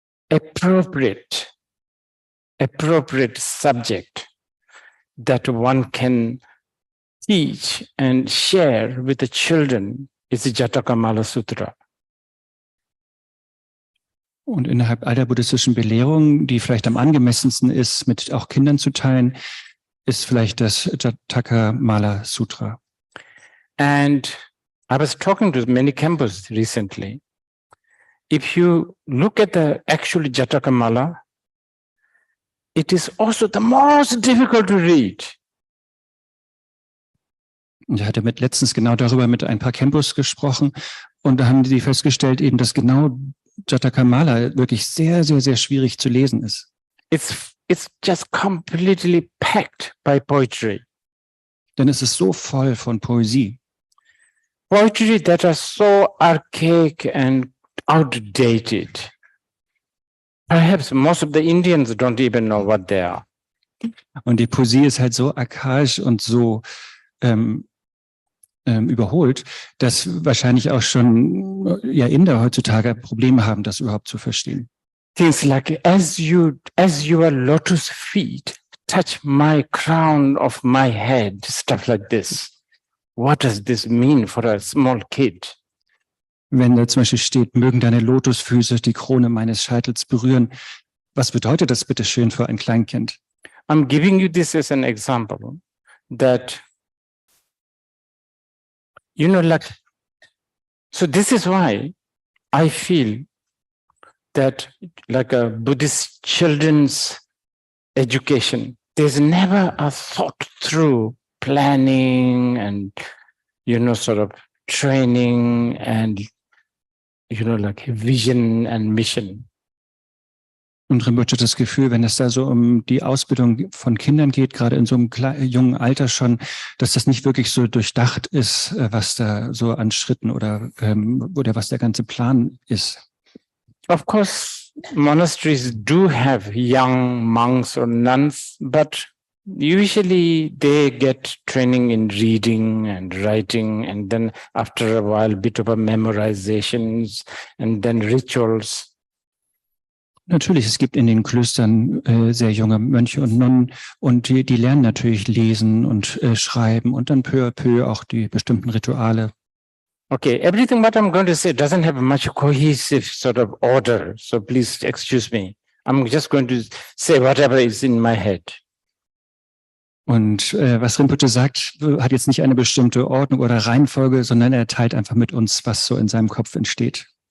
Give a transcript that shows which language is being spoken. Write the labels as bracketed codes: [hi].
[en] appropriate subject that one can teach and share with the children is the Jatakamala Sutra. [de] Und innerhalb all der buddhistischen Belehrungen, die vielleicht am angemessensten ist, mit auch Kindern zu teilen, ist vielleicht das Jatakamala Sutra. [en] And I was talking to many campus recently. If you look at the actual Jatakamala, it is also the most difficult to read. [de] Und ich hatte letztens genau darüber mit ein paar Campus gesprochen und da haben die festgestellt, eben, dass genau Jatakamala wirklich sehr, sehr, sehr schwierig zu lesen ist. [en] It's just completely packed by poetry. [de] Denn es ist so voll von Poesie. [en] Poetry that are so archaic and outdated. Perhaps most of the Indians don't even know what they are. [de] Und die Poesie ist halt so archaisch und so überholt, dass wahrscheinlich auch schon ja Inder heutzutage Probleme haben, das überhaupt zu verstehen. [en] Things like as your lotus feet touch my crown of my head, stuff like this. What does this mean for a small kid? [de] Wenn da zum Beispiel steht, mögen deine Lotusfüße die Krone meines Scheitels berühren. Was bedeutet das bitte schön für ein Kleinkind? [en] I'm giving you this as an example that, so this is why I feel that like a Buddhist children's education, there's never a thought through planning and, sort of training and, like vision and mission. [de] Und Rinpoche hat das Gefühl, wenn es da so um die Ausbildung von Kindern geht, gerade in so einem jungen Alter schon, dass das nicht wirklich so durchdacht ist, was da so an Schritten oder was der ganze Plan ist. [en] Of course, monasteries do have young monks or nuns, but usually they get training in reading and writing, and then after a while, bit of a memorizations and then rituals. [de] Natürlich, es gibt in den Klöstern sehr junge Mönche und Nonnen und die lernen natürlich lesen und schreiben und dann peu à peu auch die bestimmten Rituale. [en] Okay, everything what I'm going to say doesn't have much cohesive sort of order, so please excuse me. I'm just going to say whatever is in my head. [de] Und was Rinpoche sagt, hat jetzt nicht eine bestimmte Ordnung oder Reihenfolge, sondern er teilt einfach mit uns, was so in seinem Kopf entsteht.